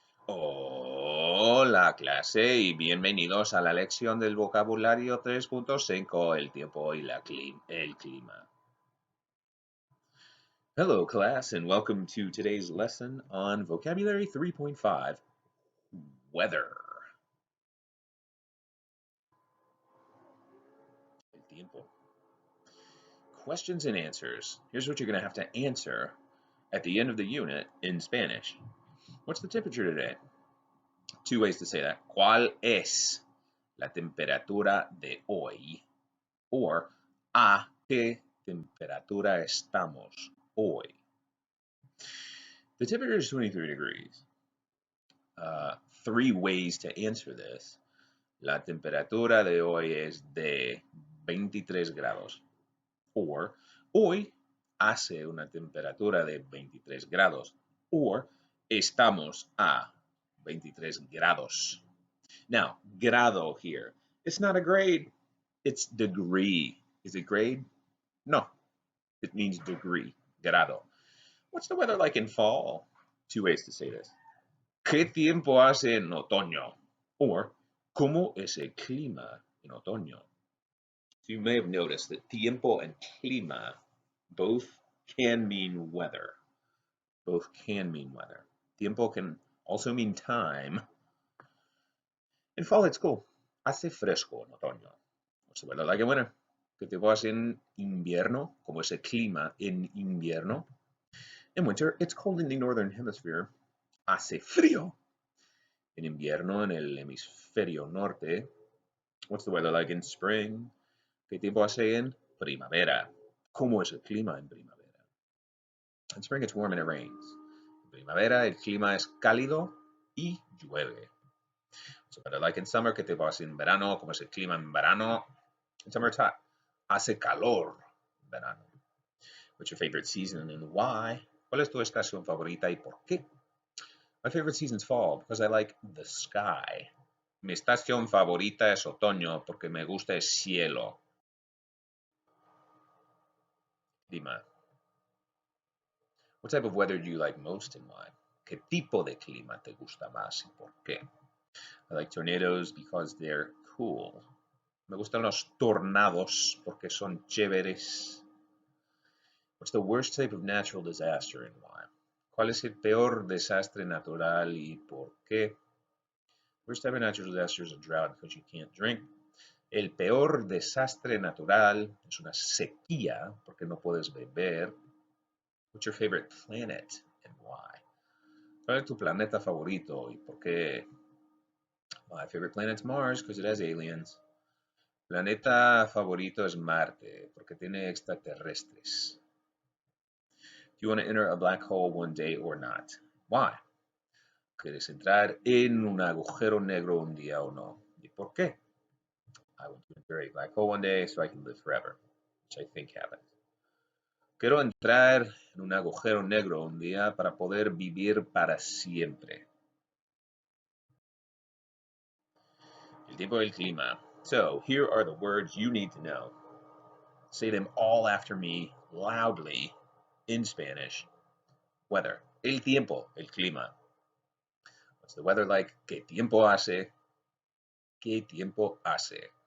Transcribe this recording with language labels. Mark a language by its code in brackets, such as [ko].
[es] Hola clase y bienvenidos a la lección del vocabulario 3.5, el tiempo y el clima. [en] Hello class and welcome to today's lesson on vocabulary 3.5, weather. [es] El tiempo. [en] Questions and answers. Here's what you're going to have to answer at the end of the unit in Spanish. What's the temperature today? Two ways to say that. [es] ¿Cuál es la temperatura de hoy? Or, ¿a qué temperatura estamos hoy? [en] The temperature is 23 degrees. Three ways to answer this. [es] La temperatura de hoy es de 23 grados. Or, hoy hace una temperatura de 23 grados. Or, estamos a 23 grados. [en] Now, grado here. It's not a grade. It's degree. Is it grade? No. It means degree. Grado. What's the weather like in fall? Two ways to say this. [es] ¿Qué tiempo hace en otoño? Or, ¿cómo es el clima en otoño? [en] So you may have noticed that tiempo and clima both can mean weather. Both can mean weather. Tiempo can also mean time. In fall, it's cool. [es] Hace fresco en otoño. [en] What's the weather like in winter? [es] ¿Qué tiempo hace en invierno? ¿Cómo es el clima en invierno? [en] In winter, it's cold in the northern hemisphere. [es] Hace frío en invierno en el hemisferio norte. [en] What's the weather like in spring? [es] ¿Qué tiempo hace en primavera? ¿Cómo es el clima en primavera? [en] In spring, it's warm and it rains. [es] En primavera, el clima es cálido y llueve. [en] What's the weather like in summer? [es] ¿Qué tiempo hace en verano? ¿Cómo es el clima en verano? [en] In summer, it's hot. [es] Hace calor en verano. [en] What's your favorite season and why? [es] ¿Cuál es tu estación favorita y por qué? [en] My favorite season is fall because I like the sky. [es] Mi estación favorita es otoño porque me gusta el cielo. Clima. [en] What type of weather do you like most and why? [es] ¿Qué tipo de clima te gusta más y por qué? [en] I like tornadoes because they're cool. [es] Me gustan los tornados porque son chéveres. [en] What's the worst type of natural disaster and why? [es] ¿Cuál es el peor desastre natural y por qué? [en] Worst type of natural disaster is a drought because you can't drink. [es] El peor desastre natural es una sequía porque no puedes beber. [en] What's your favorite planet and why? [es] ¿Cuál es tu planeta favorito y por qué? [en] My favorite planet's Mars because it has aliens. [es] Planeta favorito es Marte porque tiene extraterrestres. [en] Do you want to enter a black hole one day or not? Why? [es] ¿Quieres entrar en un agujero negro un día o no? ¿Y por qué? [en] I want to enter a black hole one day so I can live forever, which I think happens. [es] Quiero entrar en un agujero negro un día para poder vivir para siempre. El tiempo y el clima. [en] So, here are the words you need to know. Say them all after me loudly in Spanish. Weather. [es] El tiempo, el clima. [en] What's the weather like? [es] ¿Qué tiempo hace? ¿Qué tiempo hace?